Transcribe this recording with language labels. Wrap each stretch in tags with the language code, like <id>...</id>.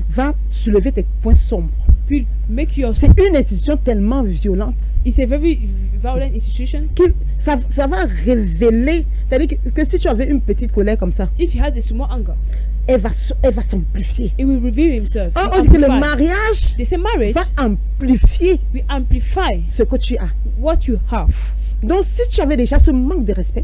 <fr>va soulever tes points sombres.</fr> <en>will make your</en> <fr>C'est une institution tellement violente</fr> <en>it's a very violent institution.</en> <fr>que ça va révéler. C'est-à-dire que si tu avais une petite colère comme ça,</fr> <en>If you had a small anger,</en> <fr>elle va s'amplifier.</fr> <en>it will reveal himself.</en> <fr>On</fr> <en>Will</en> <fr>dit que le</fr> <en>amplify.</en> <fr>mariage</fr> <en>They say marriage</en> <fr>va amplifier</fr> <en>will amplify</en> <fr>ce que tu as.</fr> <en>what you have.</en> <fr>Donc si tu avais déjà ce manque de respect,</fr>